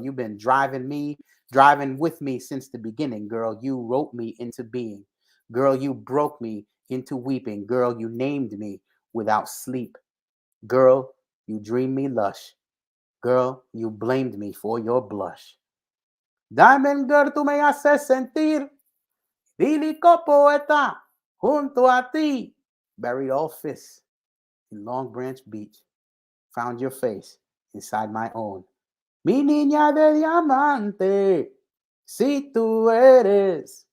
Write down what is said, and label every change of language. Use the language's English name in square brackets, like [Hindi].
[English] You've been driving with me since the beginning, girl. You wrote me into being. Girl, you broke me into weeping. Girl, you named me without sleep. Girl, you dreamed me lush. Girl, you blamed me for your blush. Diamond girl, [Spanish] tú me haces sentir lírico poeta junto a ti. [English] Buried all fists in Long Branch Beach. Found your face inside my own. [Spanish] Mi niña de diamante, si tú eres.